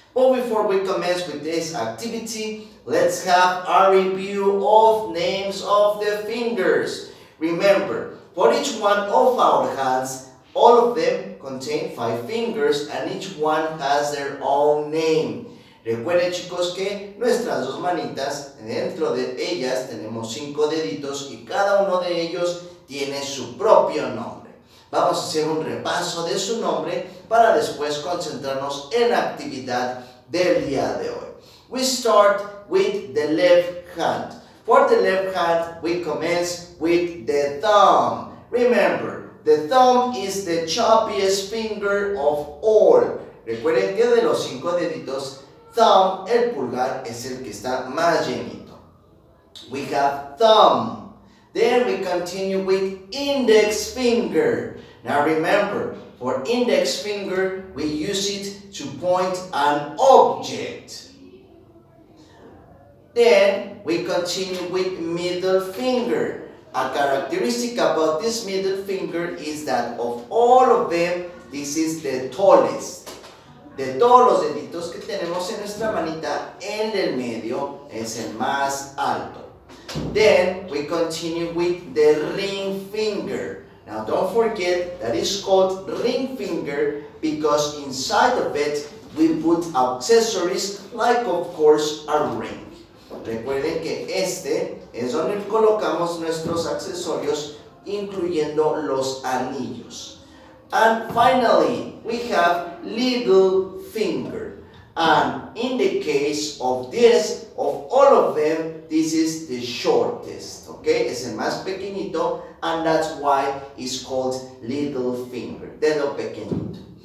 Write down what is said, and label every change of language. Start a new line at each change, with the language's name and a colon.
English: But before we commence with this activity, let's have a review of names of the fingers. Remember, for each one of our hands, all of them contain 5 fingers and each one has their own name.
Spanish: Recuerden, chicos, que nuestras dos manitas, dentro de ellas tenemos 5 deditos y cada uno de ellos tiene su propio nombre. Vamos a hacer un repaso de su nombre para después concentrarnos en la actividad del día de hoy.
English: We start with the left hand. For the left hand, we commence with the thumb. Remember, the thumb is the chubbiest finger of all.
Spanish: Recuerden que de los 5 deditos, thumb, el pulgar, es el que está más llenito.
English: We have thumb. Then we continue with index finger. Now remember, for index finger, we use it to point an object. Then we continue with middle finger. A characteristic about this middle finger is that of all of them, this is the tallest.
Spanish: De todos los deditos que tenemos en nuestra manita, el del medio es el más alto.
English: Then we continue with the ring finger. Now don't forget that it's called ring finger because inside of it we put accessories like, of course, a ring.
Spanish: Recuerden que este es donde colocamos nuestros accesorios, incluyendo los anillos.
English: And finally, we have little finger. And in the case of this, of all of them, this is the shortest. Okay,
Spanish: es el más pequeñito,
English: and that's why it's called little finger,
Spanish: dedo pequeñito.